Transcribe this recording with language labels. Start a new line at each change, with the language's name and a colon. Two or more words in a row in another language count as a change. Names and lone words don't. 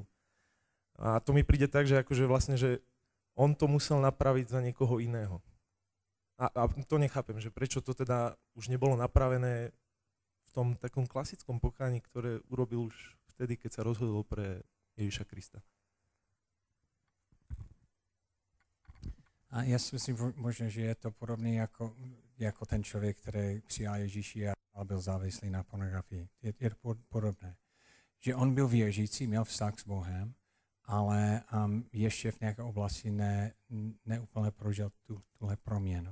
Slovak: A to mi príde tak, že akože vlastne, že on to musel napraviť za niekoho iného. A to nechápem, že prečo to teda už nebolo napravené v tom takom klasickom pokáni, ktoré urobil už vtedy, keď sa rozhodol pre Ježíša Krista.
Czech: A já si myslím možná, že je to podobné jako ten člověk, který přijal Ježíši a byl závislý na pornografii. Je to podobné. Že on byl věřící, měl vztah s Bohem, ale ještě v nějaké oblasti neúplně prožil tuhle proměnu.